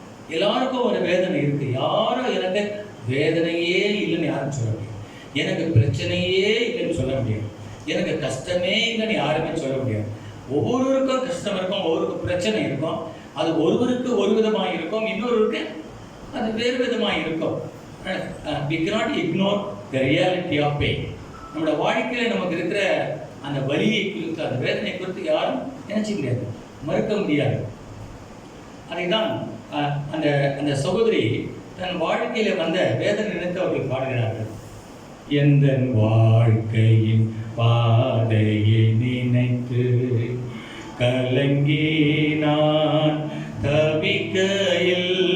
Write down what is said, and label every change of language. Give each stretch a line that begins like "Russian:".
Tamil: எல்லாருக்கும் ஒரு வேதனை இருக்கு. யாரும் எனக்கு வேதனையே இல்லைன்னு யாரும் சொல்ல முடியாது. எனக்கு பிரச்சனையே இல்லைன்னு சொல்ல முடியாது. எனக்கு கஷ்டமே இல்லைன்னு யாருமே சொல்ல முடியாது. ஒவ்வொருவருக்கும் கஷ்டம் இருக்கும், ஒவ்வொருக்கும் பிரச்சனை இருக்கும். அது ஒருவருக்கு ஒரு விதமாக இருக்கும், இன்னொருவருக்கு அது வேறு விதமாக இருக்கும்.
English: We cannot ignore the reality of pain.
Tamil: நம்மளோட வாழ்க்கையில் நமக்கு இருக்கிற அந்த வலியை குறித்து, அந்த வேதனை குறித்து யாரும் நினைச்ச முடியாது, மறுக்க முடியாது. அதைதான் அந்த அந்த சகோதரி தன் வாழ்க்கையில் வந்த வேதனை நினைத்து அவர்கள் பாடுகிறார்கள். எந்த வாழ்க்கையின் பாதையை நினைத்து கலங்கி நான் தவிக்கையில்,